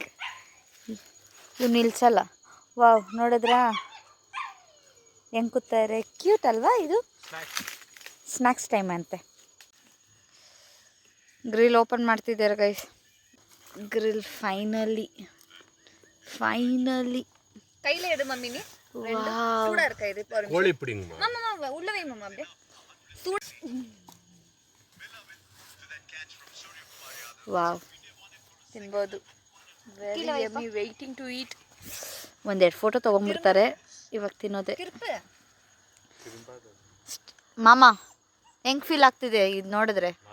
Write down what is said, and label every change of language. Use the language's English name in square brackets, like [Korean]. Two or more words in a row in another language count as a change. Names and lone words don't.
[Kannada] ಇವು ನಿಲ್ಸಲ್ಲ. ವಾವ್, ನೋಡಿದ್ರಾ ಹೆಂಗೆ ಕೂತಾರೆ? ಕ್ಯೂಟ್ ಅಲ್ವಾ ಇದು? [English] snacks time [Kannada] ಅಂತೆ. [English] grill open [Kannada] ಮಾಡ್ತಿದ್ದಾರೆ ಗೈಸ್. [English] grill finally [Tamil] கையில் எடு மம்மி, நீ சூடா இருக்கா இது? கோழி பிடிங்க மாமா உள்ள வை மாமா, அப்படியே சூடு. [Kannada] ವಾವ್, ತಿನ್ಬೋದು. [English] very yummy, waiting to eat. [Kannada] ಒಂದೆರಡು ಫೋಟೋ ತೊಗೊಂಡ್ಬಿಡ್ತಾರೆ, ಇವಾಗ ತಿನ್ನೋದೆ. ಮಾಮ ಹೆಂಗೆ ಫೀಲ್ ಆಗ್ತಿದೆ ಇದು ನೋಡಿದ್ರೆ?